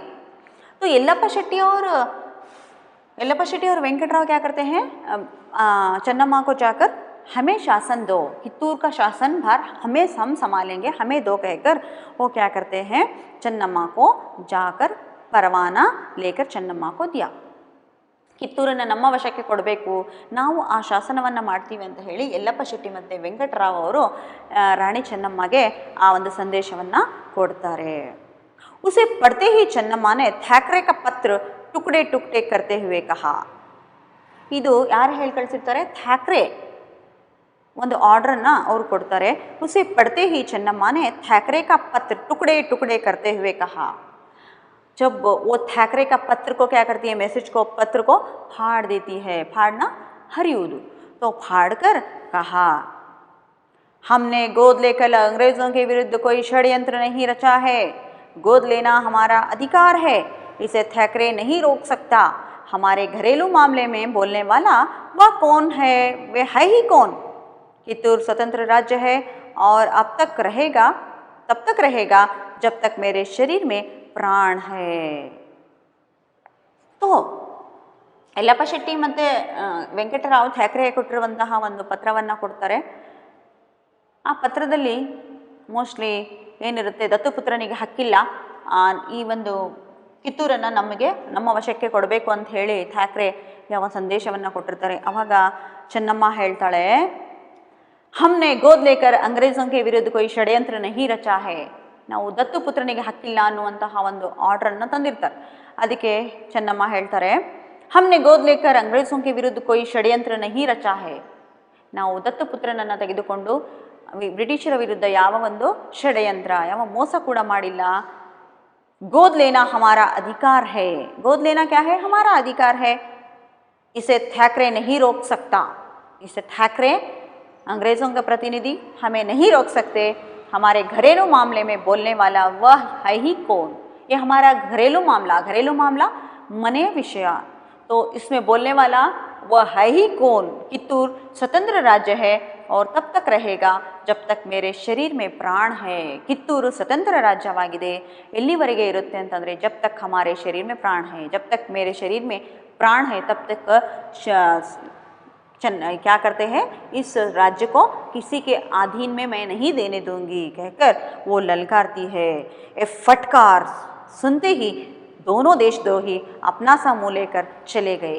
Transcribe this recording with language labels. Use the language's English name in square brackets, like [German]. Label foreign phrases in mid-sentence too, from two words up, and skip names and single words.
[Hindi] तो येल्लप्पा शेट्टी और वेंकटराव क्या करते हैं, चन्नम्मा को जाकर हमें शासन दो, कित्तूर का शासन भार हम संभालेंगे, हमें दो कहकर वो क्या करते हैं, चन्नम्मा को जाकर परवाना लेकर चन्नम्मा को दिया। [Kannada] ಕಿತ್ತೂರನ್ನು ನಮ್ಮ ವಶಕ್ಕೆ ಕೊಡಬೇಕು, ನಾವು ಆ ಶಾಸನವನ್ನು ಮಾಡ್ತೀವಿ ಅಂತ ಹೇಳಿ ಯಲ್ಲಪ್ಪ ಶೆಟ್ಟಿ ಮತ್ತು ವೆಂಕಟರಾವ್ ಅವರು ರಾಣಿ ಚೆನ್ನಮ್ಮಗೆ ಆ ಒಂದು ಸಂದೇಶವನ್ನು ಕೊಡ್ತಾರೆ। [Hindi] उसे पढ़ते ही चन्नम्मा ने ಥ್ಯಾಕ್ರೆ का पत्र टुकड़े टुकड़े करते हुए कहा। [Kannada] ಇದು ಯಾರು ಹೇಳಿ ಕಳಿಸಿರ್ತಾರೆ, ಥ್ಯಾಕ್ರೆ ಒಂದು ಆರ್ಡರನ್ನು ಅವರು ಕೊಡ್ತಾರೆ। [Hindi] उसे पढ़ते ही चन्नम्मा ने ಥ್ಯಾಕ್ರೆ का पत्र टुकड़े टुकड़े करते हुए कहा। जब वो ಥ್ಯಾಕ್ರೆ का पत्र को क्या करती है, मैसेज को, पत्र को फाड़ देती है। फाड़ना हरियुदु, तो फाड़ कर कहा, हमने गोद लेकर अंग्रेज़ों के विरुद्ध कोई षड्यंत्र नहीं रचा है। गोद लेना हमारा अधिकार है, इसे ಥ್ಯಾಕ್ರೆ नहीं रोक सकता। हमारे घरेलू मामले में बोलने वाला वह कौन है, वे है ही कौन। कित्तूर स्वतंत्र राज्य है और तब तक रहेगा जब तक मेरे शरीर में प्राण है। [Kannada] तो ಯಲ್ಲಪ್ಪ ಶೆಟ್ಟಿ ಮತ್ತು ವೆಂಕಟರಾವ್ ಥ್ಯಾಕ್ರೆ ಕೊಟ್ಟಿರುವಂತಹ ಒಂದು ಪತ್ರವನ್ನು ಕೊಡ್ತಾರೆ। ಆ ಪತ್ರದಲ್ಲಿ ಮೋಸ್ಟ್ಲಿ ಏನಿರುತ್ತೆ, ದತ್ತುಪುತ್ರನಿಗೆ ಹಕ್ಕಿಲ್ಲ, ಈ ಒಂದು ಕಿತ್ತೂರನ್ನು ನಮ್ಮ ವಶಕ್ಕೆ ಕೊಡಬೇಕು ಅಂತ ಹೇಳಿ ಥ್ಯಾಕ್ರೆ ಯಾವ ಸಂದೇಶವನ್ನು ಕೊಟ್ಟಿರ್ತಾರೆ। ಆವಾಗ ಚೆನ್ನಮ್ಮ ಹೇಳ್ತಾಳೆ, [Hindi] हमने गोद लेकर अंग्रेज़ों के विरुद्ध कोई षड्यंत्र नहीं रचा है। [Kannada] ನಾವು ದತ್ತುಪುತ್ರನಿಗೆ ಹಕ್ಕಿಲ್ಲ ಅನ್ನುವಂತಹ ಒಂದು ಆರ್ಡ್ರನ್ನು ತಂದಿರ್ತಾರೆ। ಅದಕ್ಕೆ ಚೆನ್ನಮ್ಮ ಹೇಳ್ತಾರೆ, [Hindi] हमने गोद लेकर अंग्रेज़ों के विरुद्ध कोई षड्यंत्र नहीं रचा है। [Kannada] ನಾವು ದತ್ತುಪುತ್ರನನ್ನು ತೆಗೆದುಕೊಂಡು ಬ್ರಿಟಿಷರ ವಿರುದ್ಧ ಯಾವ ಒಂದು ಷಡ್ಯಂತ್ರ, ಯಾವ ಮೋಸ ಕೂಡ ಮಾಡಿಲ್ಲ। [Hindi] गोद लेना हमारा अधिकार है। गोद लेना क्या है, हमारा अधिकार है। इसे ಥ್ಯಾಕ್ರೆ नहीं रोक सकता। इसे ಥ್ಯಾಕ್ರೆ अंग्रेज़ों का प्रतिनिधि हमें नहीं रोक सकते। हमारे घरेलू मामले में बोलने वाला वह है ही कौन। ये हमारा घरेलू मामला मने विषय, तो इसमें बोलने वाला वह है ही कौन। कित्तूर स्वतंत्र राज्य है और तब तक रहेगा जब तक मेरे शरीर में प्राण है। [Kannada] ಕಿತ್ತೂರು ಸ್ವತಂತ್ರ ರಾಜ್ಯವಾಗಿದೆ, ಎಲ್ಲಿವರೆಗೆ ಇರುತ್ತೆ ಅಂತಂದರೆ [Hindi] जब तक हमारे शरीर में प्राण है, जब तक मेरे शरीर में प्राण है तब तक क्या करते हैं, इस राज्य को किसी के अधीन में मैं नहीं देने दूंगी कहकर वो ललकारती है। ये फटकार सुनते ही दोनों देशद्रोही अपना सा मुँह लेकर चले गए।